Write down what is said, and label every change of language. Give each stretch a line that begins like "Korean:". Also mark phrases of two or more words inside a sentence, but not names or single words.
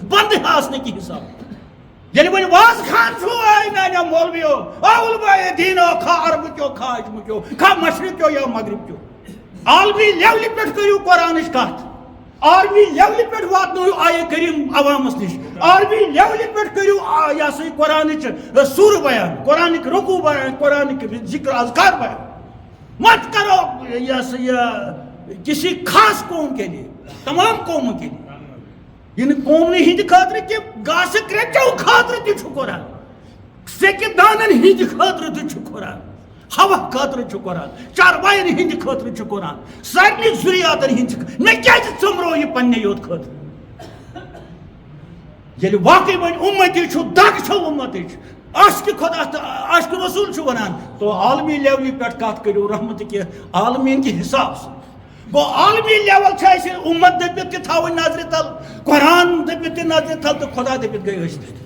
Kashmiri: بنٛدٕ آسنہٕ کہِ حساب ییٚلہِ وۄنۍ واز خان چھُ اے میانیو مولوِیو علمائے دیٖنو خواہ عربہٕ کیو خواہ عجمہٕ کیو خواہ مشرق کیو یا مغرب کیو عالمی لیولہِ پٮ۪ٹھ کٔرِو قرآنٕچ کتھ عالمی لیولہِ پٮ۪ٹھ واتنٲیِو آیے کریٖم عوامس نِش عالمی لیولہِ پٮ۪ٹھ کٔرِو یہِ ہسا یہِ قرآنٕچ سورٕ بیان قرآنٕکۍ رکوٗع بیان قرآنٕکۍ ذکر اذکار بیان مت کرو یہِ ہسا یہِ
Urdu: کسی خاص قوم کے لیے تمام قوموں کے لیے
Kashmiri: یہ نہٕ قومنٕے ہِنٛدِ خٲطرٕ کینٛہہ گاسہٕ کرٛیٚچو خٲطرٕ تہِ چھُ قرآن سیٚکہِ دانن ہِنٛدِ خٲطرٕ تہِ چھُ قرآن ہوا خٲطرٕ چھُ قرآن چاروایَن ہِنٛدِ خٲطرٕ چھُ قرآن سارنٕے ضُریاتن ہِنٛدِ مےٚ کیازِ ژٕمرو یہِ پننہِ یوت خٲطرٕ ییٚلہِ واقعی وۄنۍ اُمتی چھُ دگ چھو اُمتٕچ عاشقِ خۄدا تہٕ عاشقِ رسوٗل چھُ ونان تو عالمی لیولہِ پٮ۪ٹھ کتھ کٔرِو رحمتہٕ کہِ عالمیٖن کہِ حساب سۭتۍ گوٚو عالمی لیول چھِ اَسہِ اُمت دٔپِتھ تہِ تھاوٕنۍ نظرِ تل قرآن دٔپِتھ تہِ نظرِ تل تہٕ خۄدا دٔپِتھ گٔے أسۍ